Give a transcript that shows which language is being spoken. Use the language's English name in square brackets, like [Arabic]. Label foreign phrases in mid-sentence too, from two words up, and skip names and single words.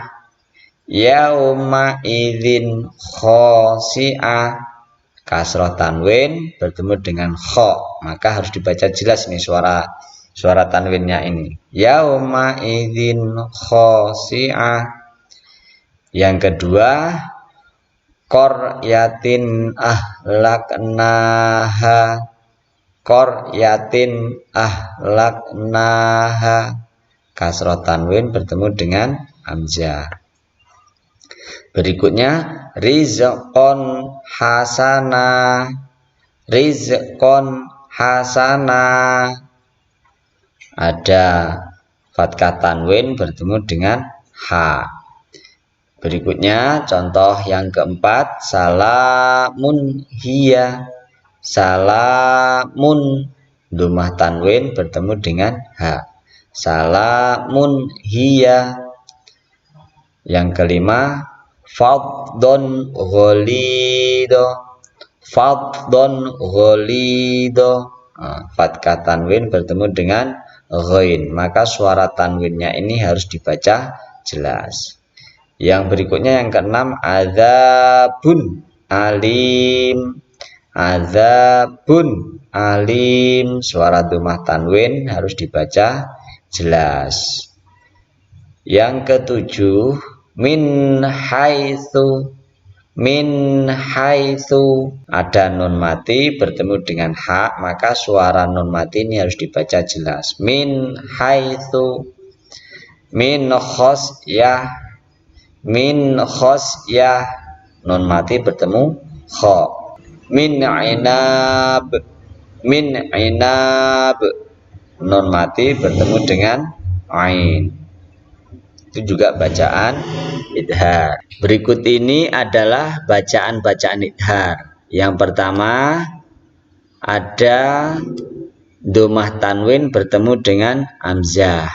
[Arabic] يومئذ خاشعة. [Indonesian] Kasroh tanwin bertemu dengan kha, maka harus dibaca jelas ini suara tanwinnya ini. [Arabic] يومئذ خاشعة. [Indonesian] Yang kedua, [Arabic] قرية أهلكناها. قرية أهلكناها. [Indonesian] Kasroh tanwin bertemu dengan hamzah. Berikutnya, [Arabic] رزقا حسنا. رزقا حسنا. [Indonesian] Ada fathah tanwin bertemu dengan ha. Berikutnya contoh yang keempat, [Arabic] سلام هي. [Indonesian] Salamun, dhammah tanwin bertemu dengan ha. [Arabic] سلام هي. [Indonesian] Yang kelima, [Arabic] فظا غليظا. فظا غليظا. [Indonesian] Fathah tanwin bertemu dengan ghain, maka suara tanwinnya ini harus dibaca jelas. Yang berikutnya yang keenam, [Arabic] عذاب أليم. عذاب أليم, [Indonesian] suara dhammah tanwin harus dibaca jelas. Yang ketujuh, [Arabic] من حيث. من حيث, [Indonesian] ada nun mati bertemu dengan ha, maka suara nun mati ini harus dibaca jelas. [Arabic] من حيث من خشية من خشية, [Indonesian] nun mati bertemu kha. [Arabic] من عنب من عنب, [Indonesian] nun mati bertemu dengan ain. Itu juga bacaan idhar. Berikut ini adalah bacaan-bacaan idhar. Yang pertama ada dhammah tanwin bertemu dengan hamzah.